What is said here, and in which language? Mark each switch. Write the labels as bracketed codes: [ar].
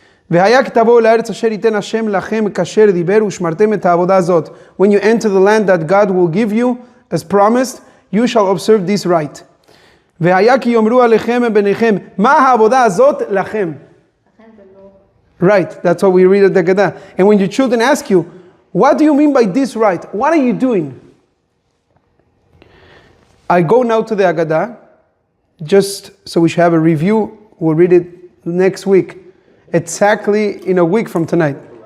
[he] והיה כי תבואו לארץ אשר ייתן השם לכם כאשר דיבר ושמרתם את העבודה הזאת. [en] When you enter the land that God will give you, as promised, you shall observe this rite. [he] והיה כי יאמרו עליכם וביניכם, מה העבודה הזאת לכם? [en] Right, that's what we read at the Haggadah. And when your children ask you, what do you mean by this rite? What are you doing? I go now to the Haggadah, just so we should have a review. We'll read it next week. Exactly in a week from tonight.